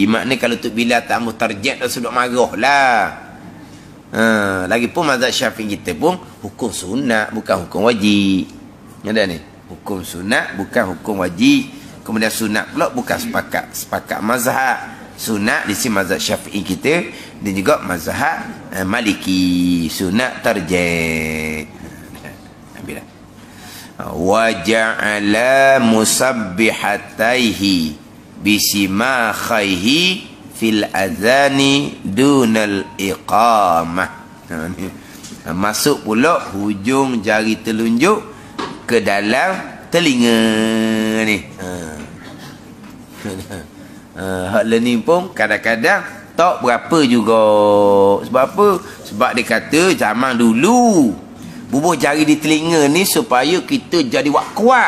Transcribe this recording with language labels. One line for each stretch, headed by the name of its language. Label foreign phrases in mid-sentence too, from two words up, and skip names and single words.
Malay: Maknanya kalau tu bila tak mau tarjih dah sudah marah lah. Lagipun mazhab Syafi'i kita pun hukum sunat bukan hukum wajib. Ada ni. Hukum sunat bukan hukum wajib. Kemudian sunat pula bukan sepakat mazhab. Sunat di sini mazhab Syafi'i kita dan juga mazhab Maliki. Sunat tarjih. Ambillah.
Arabic: وجعل مسبحتيه بصماخيه في الأذان دون الإقامة.
Malay: Masuk pula hujung jari telunjuk ke dalam telinga ni. Hak ni pun kadang-kadang tak berapa juga. Sebab apa? Sebab dia kata zaman dulu bubuh jari di telinga ni supaya kita jadi kuat.